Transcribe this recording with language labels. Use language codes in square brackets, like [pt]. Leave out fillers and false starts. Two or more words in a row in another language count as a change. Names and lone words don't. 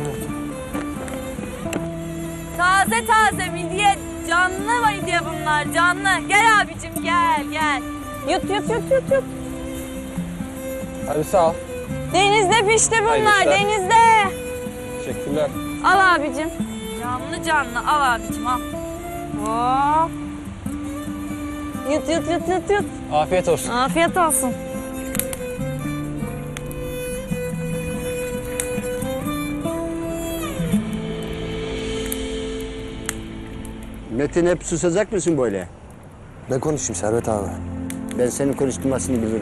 [tr] Taze taze midye. Canlı midye bunlar canlı. Gel abicim gel gel. Yut yut yut yut yut. Hadi sağ ol. Denizde pişti bunlar Hayırlı işler. denizde. Teşekkürler. Al abicim. Canlı canlı al abicim al. Hop. Yut yut yut yut yut. Afiyet olsun. Afiyet olsun. Metin hep susacak mısın böyle? Ne konuşayım Servet abi? Ben senin konuşturmasını bilirim.